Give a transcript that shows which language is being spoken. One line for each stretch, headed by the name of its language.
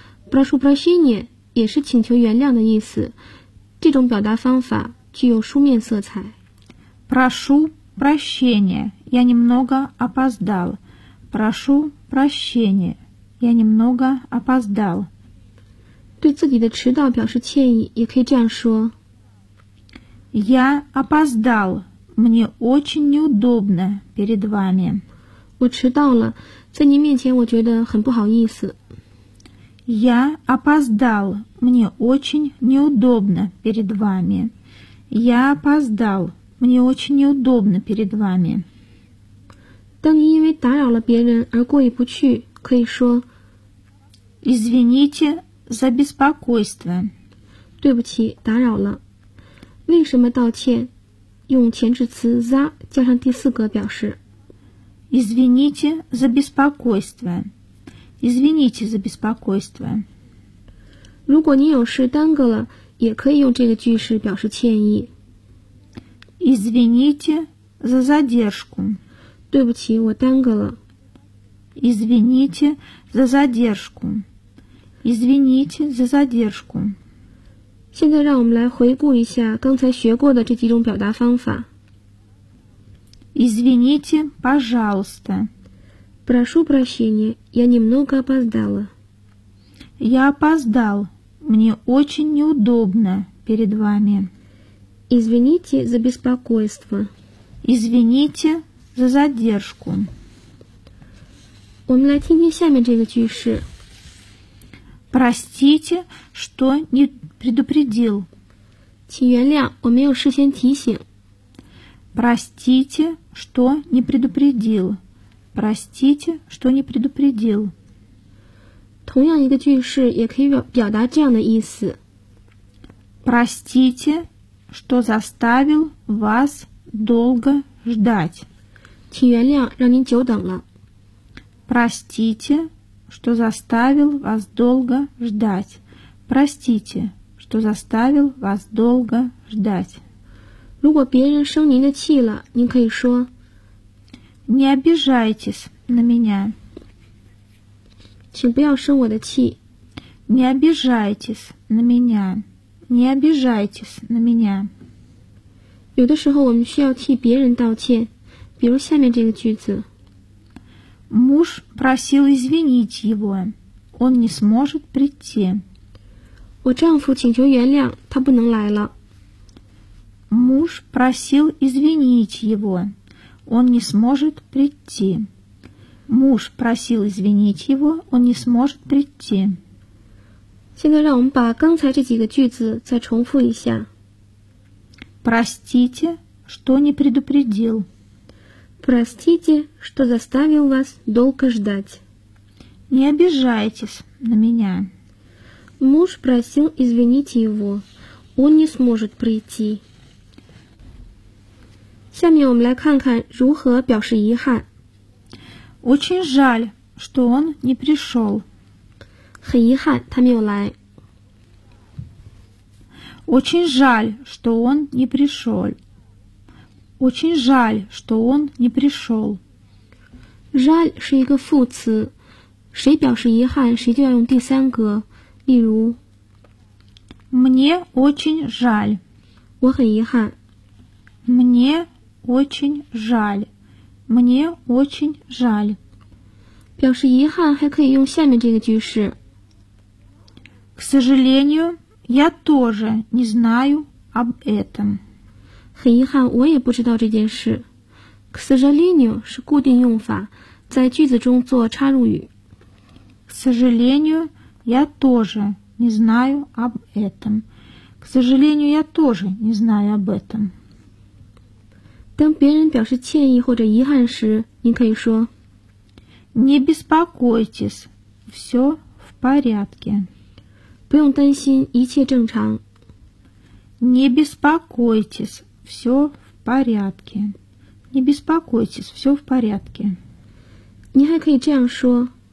Russian: Прошу прощения
Chinese: 也是请求原谅的意思。这种表达方法具有书面色彩。
Russian: Прошу прощения. Я немного опоздал. Прошу прощения. Я немного опоздал.
Chinese: 对自己的迟到表示歉意也可以这样说。
Russian: Я опоздал. Мне очень неудобно перед вами.
Chinese: 我迟到了，在您面前我觉得很不好意思。
Russian: Я опоздал. Мне очень неудобно перед вами. Я опоздал. Мне очень неудобно перед вами.
Chinese: 当您因为打扰了别人而过意不去，可以说
Russian: Извините за беспокойство.
Chinese: 对不起，打扰了。为什么道歉？用前置词 за 加上第四格表示。
Russian: Извините за беспокойство. Извините за беспокойство.
Chinese: 如果您有事耽搁了，也可以用这个句式表示歉意。
Russian: Извините за задержку.
Chinese: 对不起，我耽搁了。
Russian: Извините за задержку. Извините за задержку.
Chinese: 现在让我们来回顾一下刚才学过的这几种表达方法。
Russian: Извините, пожалуйста. Прошу прощения, я немного опоздала. Я опоздал. Мне очень неудобно перед вами. Извините за беспокойство. Извините за задержку.
Chinese: 我们来听听下面这个句式。
Russian: Простите, что не предупредил.
Chinese: 请原谅，我没有事先提醒。
Russian: Простите, что не предупредил. Простите, что не предупредил.
Chinese: 同样一个句式也可以表达这样的意思。
Russian: Простите, что заставил вас долго ждать.
Chinese: 请原谅，让您久等了。
Russian: Простите. Что заставил вас долго ждать? Простите, что заставил вас долго ждать.
Chinese: 如果别人生您的气了，您可以说
Russian: Не обижайтесь на меня.
Chinese: 请不要生我的气。
Russian: Не обижайтесь на меня. Не обижайтесь на меня.
Chinese: 有的时候我们需要替别人道歉，比如下面这个句子。
Russian: Муж просил извинить его. Он не сможет прийти.
Chinese: 我丈夫请求原谅，他不能来了。
Russian: Муж просил извинить его. Он не сможет прийти. Муж просил извинить его. Он не сможет прийти.
Chinese: 现在让我们把刚才这几个句子再重复一下。
Russian: Простите, что не предупредил. Простите, что заставил вас долго ждать. Не обижайтесь на меня. Муж просил извинить его. Он не сможет прийти.
Chinese: 下面我们来看看如何表示遗憾。
Russian: Очень жаль, что он не пришел.
Chinese: 很遗憾他没有来。
Russian: Очень жаль, что он не пришел. Очень жаль, что он не пришел.
Chinese: Жаль 是一个副词，谁表示遗憾，谁就要用第三格。例如
Russian: Мне очень жаль.
Chinese: 我很遗憾。
Russian: Мне очень жаль. Мне очень жаль.
Chinese: 表示遗憾还可以用下面这个句式。
Russian: К сожалению, я тоже не знаю об этом.
Chinese: 很遗憾，我也不知道这件事。
Russian: К сожалению
Chinese: 是固定用法，在句子中做插入语。
Russian: К сожалению, я тоже не знаю об этом. К сожалению, я тоже не знаю об этом.
Chinese: 当别人表示歉意或者遗憾时，您可以说
Russian: Не беспокойтесь, все в порядке.
Chinese: 不用担心，一切正常。
Russian: Не беспокойтесь, все в порядке. Не беспокойтесь, все в порядке.
Chinese: 您还可以这样说